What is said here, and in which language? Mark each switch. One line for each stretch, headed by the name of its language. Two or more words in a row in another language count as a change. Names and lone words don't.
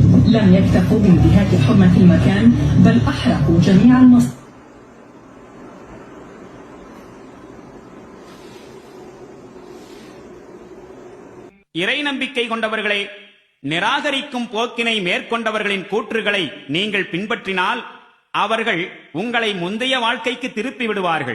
Arabic: لم يكتفوا بانتهاك حرمة المكان بل أحرقوا جميع المصادر.
Tamil: இறை நம்பிக்கை கொண்டவர்களே, நிராகரிக்கும் போக்கினை மேற்கொண்டவர்களின் கூற்றுகளை நீங்கள் பின்பற்றினால் அவர்கள் உங்களை முந்தைய வாழ்க்கைக்கு திருப்பி விடுவார்கள்.